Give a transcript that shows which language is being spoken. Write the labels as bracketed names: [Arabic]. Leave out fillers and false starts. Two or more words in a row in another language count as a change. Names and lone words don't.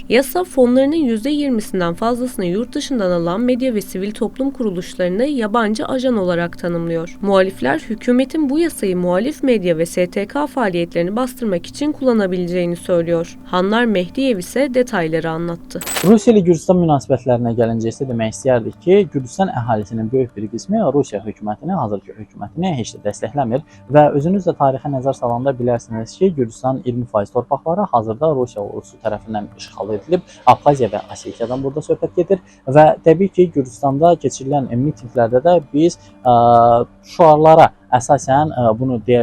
[Turkish] Yasa fonlarının %20'sinden fazlasını yurt dışından alan medya ve sivil toplum kuruluşlarını yabancı ajan olarak tanımlıyor. Muhalifler hükümetin bu yasayı muhalif medya ve STK faaliyetlerini bastırmak için kullanabileceğini söylüyor. Hanlar Mehdiyev ise detayları anlattı. [Azerbaijani] Rusiya ile Gürcistan münasibətlərinə gəlincə isə demək istəyərdik ki, Gürcistan əhalisinin böyük bir qismi Rusiya hökumətini, hazırki hökumətini heç də dəstəkləmir və özünüz də tarixə nəzər salanda bilərsiniz ki, Gürcistan 20% torpaqları hazırda Rusiya ordusu tərəfindən işğal edilib. Abxaziya və Osetiyadan burada söhbət gedir və təbii ki, Gürcistanda keçirilən mitinqlərdə də biz şüarlara əsasən bunu deyə